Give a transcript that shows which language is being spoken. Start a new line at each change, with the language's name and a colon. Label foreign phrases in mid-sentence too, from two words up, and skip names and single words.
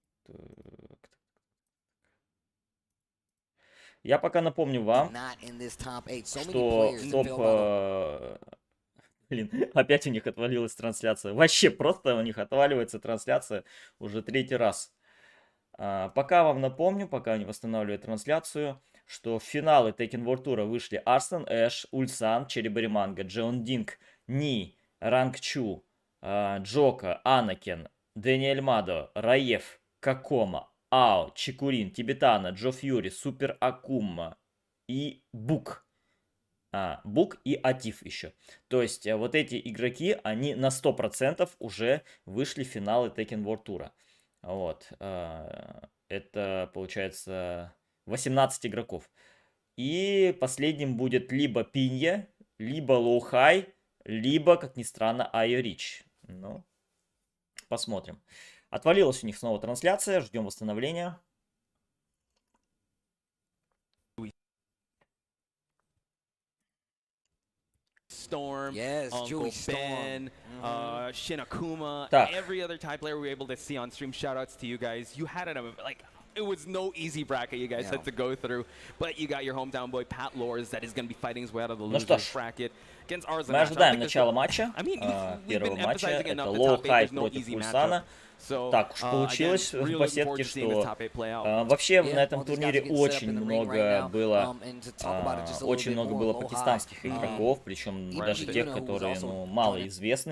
Russian: Я пока напомню вам, что Блин, опять у них отвалилась трансляция. Вообще просто у них отваливается трансляция уже 3-й раз. Пока вам напомню, пока не восстанавливаю трансляцию, что в финалы Tekken World Tour вышли Арсен Эш, Ульсан, Черри Манго, Джон Динг, Ни, Ранг Чу, Джока, Анакин, Дэниэль Мадо, Раев, Какома, Ао, Чикурин, Тибетана, Джо Фьюри, Супер Акума и Бук. Бук и Атиф еще. То есть вот эти игроки, они на 100% уже вышли в финалы Tekken World Tour. Вот. Это получается 18 игроков. И последним будет либо Пинья, либо Лоу-Хай, либо, как ни странно, Айо Рич. Ну, посмотрим. Отвалилась у них снова трансляция. Ждем восстановления.
English: Storm, Uncle Ben, Shinakuma, every other Thai player we were able to see on stream. Shoutouts to you guys. You had it like it was no easy bracket you guys had to go through, but you got your hometown boy Pat Lors that is going to be fighting his way out of the losers bracket against ours.
Russian: Мы ожидаем начала матча, первого матча. Это Лоу-Хай против Ульсана. Так уж получилось по сетке, что вообще на этом турнире очень много было пакистанских игроков, причем даже тех, которые малоизвестны.